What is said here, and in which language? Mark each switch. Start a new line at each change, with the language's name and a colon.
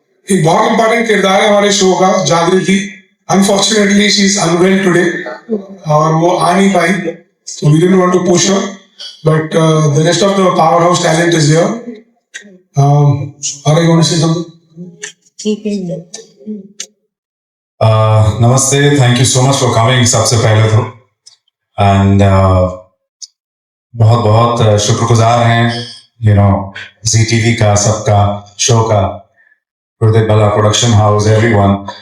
Hindi: एक बहुत इंपॉर्टेंट किरदार है हमारे शो का, जागृति.
English: unfortunately she is unwell today
Hindi: और वो आ नहीं पाई,
English: so we didn't want to push her, but the rest of the powerhouse talent is here. Are you going to say something?
Hindi: नमस्ते,
English: thank you so much for coming
Hindi: सबसे पहले तो, and बहुत बहुत शुक्रगुजार हैं जी टीवी का, सबका, शो का, गुरुदेव भला प्रोडक्शन हाउस, एवरीवन.